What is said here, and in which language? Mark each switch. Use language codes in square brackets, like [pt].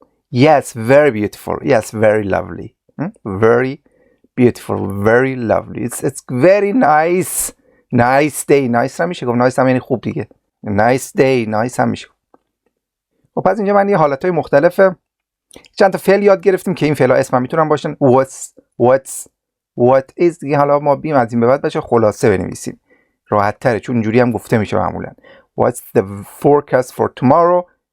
[en] Yes, very beautiful. Yes, very lovely. Very beautiful. Very lovely. It's very nice. Nice day. [fa] Nice هم میشه گفت. Nice هم یعنی خوب دیگه. [en] Nice day. [fa] Nice هم میشه. و پس اینجا من یه حالتهای مختلف چند تا فعل یاد گرفتیم که این فعلا اسم هم میتونن باشن. [en] What's what is دیگه. [fa] حالا ما بیم از این به بعد بچه خلاصه بنویسیم. راحت تره چون اینجوری هم گفته میشه معمولا. [en] What's the forecast for tomorrow?